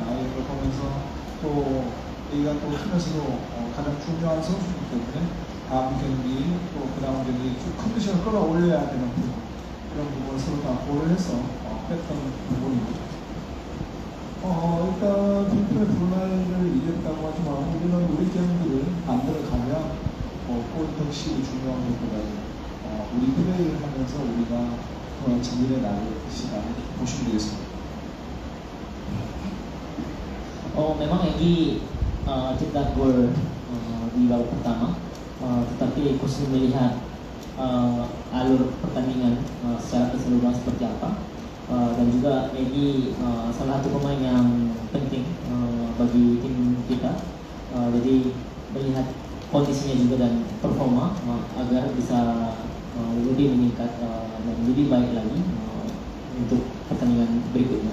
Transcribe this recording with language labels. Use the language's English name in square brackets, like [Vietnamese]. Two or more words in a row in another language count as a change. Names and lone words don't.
[Korean] 이런 걸 보면서 또 애기가 또 팀에서도 가장 중요한 선수이기 때문에 다음 경기 또 그 다음 경기 쭉 컨디션을 끌어올려야 되는 부분, 이런 부분을 서로 다 고려해서 했던 부분입니다. 일단 빈틈의 불만을 이겼다고 하지만 우리는 우리 경기를 만들어가면 골 득실이 중요한 것보다는 우리 플레이를 하면서 우리가 정리해 나갈 것이다, 보시면 되겠습니다. [Indonesian] Memang Egy cetak gol di babak pertama, tetapi Coach melihat alur pertandingan secara keseluruhan seperti apa, dan juga Egy salah satu pemain yang penting bagi tim kita, jadi melihat kondisinya juga dan performa agar bisa lebih meningkat dan lebih baik lagi untuk pertandingan berikutnya.